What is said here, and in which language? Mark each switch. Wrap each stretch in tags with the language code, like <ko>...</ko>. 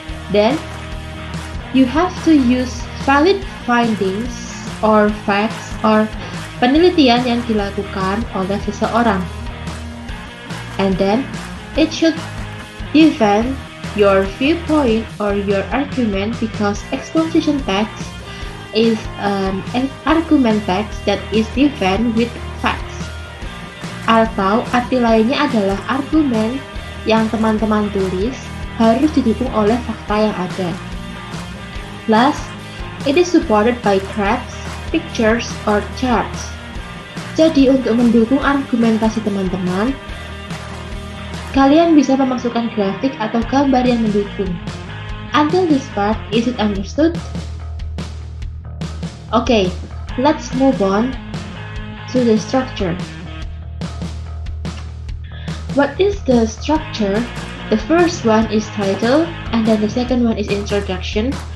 <en>Then, you have to use valid findings or facts or</en> <id>penelitian yang dilakukan oleh seseorang.</id> <en>And then, it should defend your viewpoint or your argument because exposition text is an argument text that is defend with facts.</en> <id>Atau arti lainnya adalah argumen yang teman-teman tulis harus didukung oleh fakta yang ada.</id> <en>Plus, it is supported by graphs, pictures, or charts.</en> <id>Jadi untuk mendukung argumentasi teman-teman, kalian bisa memasukkan grafik atau gambar yang mendukung.</id> <en>Until this part, is it understood? Okay, let's move on to the structure. What is the structure? The first one is title, and then the second one is introduction.</en>